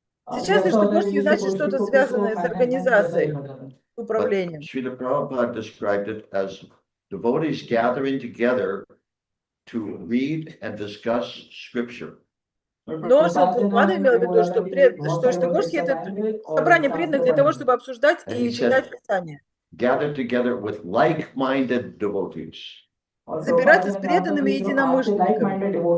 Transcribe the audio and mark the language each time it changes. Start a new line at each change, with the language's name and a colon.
Russian: Сейчас Иштагошти значит что-то связанное с организацией, с управлением.
English: Srila Prabhupada described it as devotees gathering together to read and discuss scripture.
Russian: Но Прабхупада имел в виду, что Иштагошти — это собрание преданных для того, чтобы обсуждать и читать Писание.
English: Gather together with like-minded devotees.
Russian: Собираться с преданными единомышленниками.